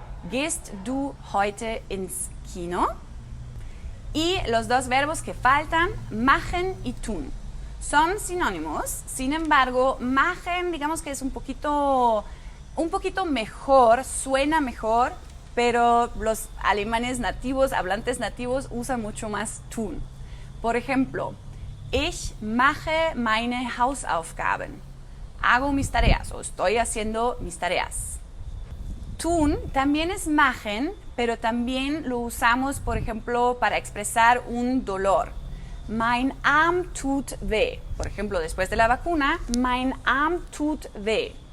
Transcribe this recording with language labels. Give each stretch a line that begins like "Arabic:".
German: Gehst du heute ins Kino?
Spanish: Y los dos verbos que faltan, machen y tun. Son sinónimos, sin embargo, machen, digamos que es un poquito mejor, suena mejor, pero los alemanes nativos, hablantes nativos, usan mucho más tun. Por ejemplo,
German: ich mache meine Hausaufgaben.
Spanish: Hago mis tareas o estoy haciendo mis tareas. Tun también es machen, pero también lo usamos, por ejemplo, para expresar un dolor.
German: Mein Arm tut weh.
Spanish: Por ejemplo, después de la vacuna,
German: mein Arm tut weh.